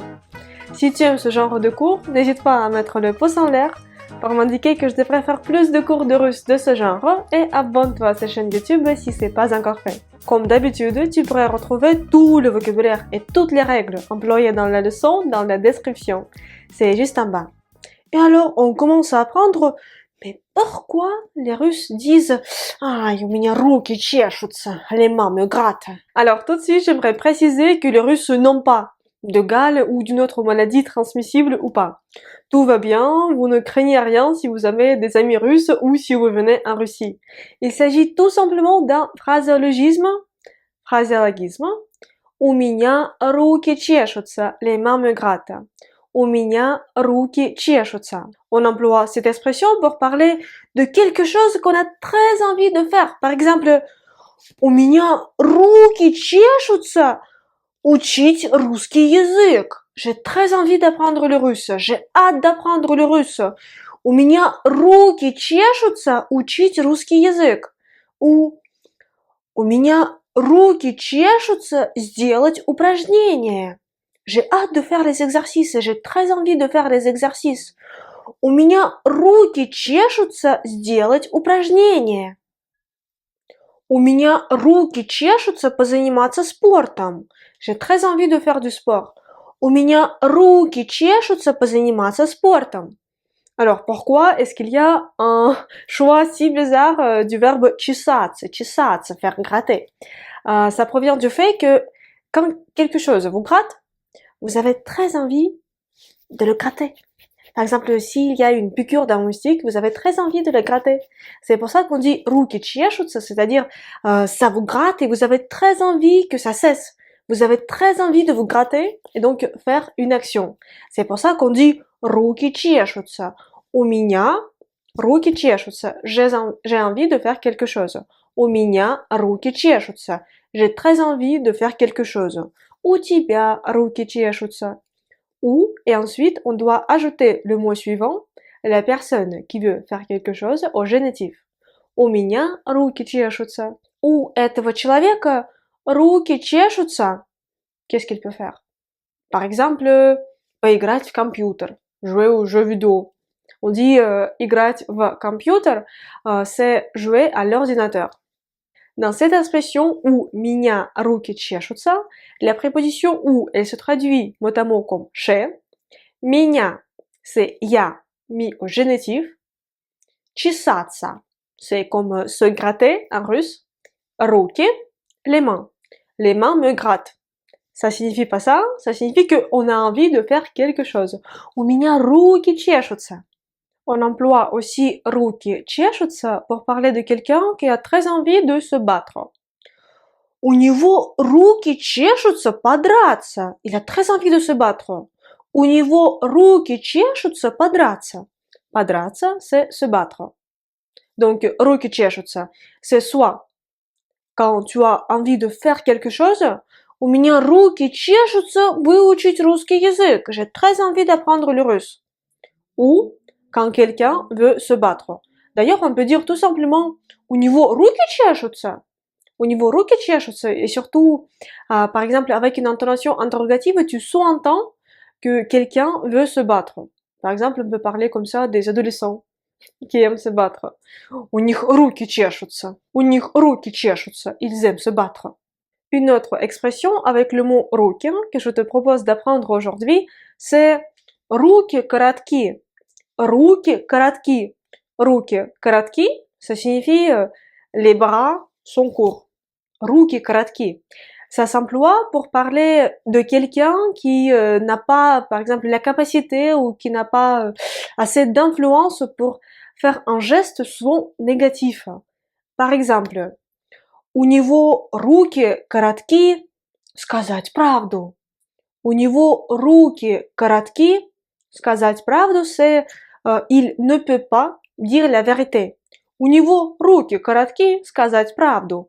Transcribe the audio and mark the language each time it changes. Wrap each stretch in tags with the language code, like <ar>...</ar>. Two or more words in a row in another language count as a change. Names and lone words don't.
<fr>Si tu aimes ce genre de cours, n'hésite pas à mettre le pouce en l'air pour m'indiquer que je devrais faire plus de cours de russe de ce genre et abonne-toi à cette chaîne YouTube si c'est pas encore fait. Comme d'habitude, tu pourrais retrouver tout le vocabulaire et toutes les règles employées dans la leçon dans la description. C'est juste en bas. Et alors, on commence à apprendre, mais pourquoi les Russes disent « Ah,</fr> <ru>у меня руки чешутся,</ru> <fr>les mains me grattent ». Alors, tout de suite, j'aimerais préciser que les Russes n'ont pas de gale ou d'une autre maladie transmissible ou pas. Tout va bien, vous ne craignez rien si vous avez des amis russes ou si vous venez en Russie. Il s'agit tout simplement d'un phraséologisme.</fr> <ru>У меня руки чешутся,</ru> <fr>les mains me grattent.</fr> <ru>У меня руки чешутся.</ru> <fr>On emploie cette expression pour parler de quelque chose qu'on a très envie de faire. Par exemple,</fr> <ru>у меня руки чешутся учить русский язык.</ru> <fr>J'ai très envie d'apprendre le russe. J'ai hâte d'apprendre le russe.</fr> <ru>У меня руки чешутся учить русский язык. Ou у меня руки чешутся сделать упражнения.</ru> <fr>J'ai hâte de faire les exercices. J'ai très envie de faire les exercices.</fr> <ru>У меня руки чешутся сделать упражнения. У меня руки чешутся позаниматься спортом.</ru> <fr>J'ai très envie de faire du sport.</fr> <ru>У меня руки чешутся позаниматься спортом.</ru> <fr>Alors, pourquoi est-ce qu'il y a un choix si bizarre du verbe чесаться, faire gratter? Ça provient du fait que quand quelque chose vous gratte, vous avez très envie de le gratter. Par exemple, s'il y a une piqûre d'un moustique, vous avez très envie de le gratter. C'est pour ça qu'on dit</fr> <ru>руки чешутся,</ru> <fr>c'est-à-dire ça vous gratte et vous avez très envie que ça cesse. Vous avez très envie de vous gratter et donc faire une action. C'est pour ça qu'on dit</fr> <ru>руки чешутся. У меня руки чешутся.</ru> <fr>J'ai envie de faire quelque chose.</fr> <ru>У меня руки чешутся.</ru> <fr>J'ai très envie de faire quelque chose.</fr> <ru>У тебя руки чешутся.</ru> <fr>Ou, et ensuite, on doit ajouter le mot suivant, la personne qui veut faire quelque chose au génitif.</fr> <ru>У меня руки чешутся. У этого человека руки чешутся.</ru> <fr>Qu'est-ce qu'il peut faire? Par exemple,</fr> <ru>поиграть в компьютер,</ru> <fr>jouer aux jeux vidéo. On dit</fr> <ru>играть в компьютер,</ru> <fr>c'est jouer à l'ordinateur. Dans cette expression où</fr> <ru>меня руки чешутся,</ru> <fr>la préposition où elle se traduit mot à mot comme chez. Меня, c'est я, mis au génitif. Чесаться, c'est comme se gratter en russe. Руки, les mains. Les mains me grattent. Ça signifie pas ça, ça signifie qu'on a envie de faire quelque chose.</fr> <ru>У меня руки чешутся.</ru> <fr>On emploie aussi</fr> <ru>руки чешутся</ru> <fr>pour parler de quelqu'un qui a très envie de se battre.</fr> <ru>У него руки чешутся подраться.</ru> <fr>Il a très envie de se battre.</fr> <ru>У него руки чешутся подраться. Подраться,</ru> <fr>c'est se battre. Donc,</fr> <ru>руки чешутся,</ru> <fr>c'est soit quand tu as envie de faire quelque chose,</fr> <ru>у меня руки чешутся выучить русский язык.</ru> <fr>J'ai très envie d'apprendre le russe. Ou quand quelqu'un veut se battre. D'ailleurs, on peut dire tout simplement</fr> <ru>у него руки чешутся. У него руки чешутся.</ru> <fr>Et surtout, par exemple, avec une intonation interrogative, tu sous-entends que quelqu'un veut se battre. Par exemple, on peut parler comme ça des adolescents qui aiment se battre.</fr> <ru>У них руки чешутся. У них руки чешутся.</ru> <fr>Ils aiment se battre. Une autre expression avec le mot руки que je te propose d'apprendre aujourd'hui, c'est</fr> <ru>руки коротки. Руки коротки. Руки коротки,</ru> <fr>ça signifie les bras sont courts.</fr> <ru>Руки коротки.</ru> <fr>Ça s'emploie pour parler de quelqu'un qui n'a pas, par exemple, la capacité ou qui n'a pas assez d'influence pour faire un geste souvent négatif. Par exemple,</fr> <ru>у него руки коротки сказать правду. У него руки коротки. Сказать правду,</ru> <fr>c'est il ne peut pas dire la vérité.</fr> <ru>У него руки коротки сказать правду.</ru>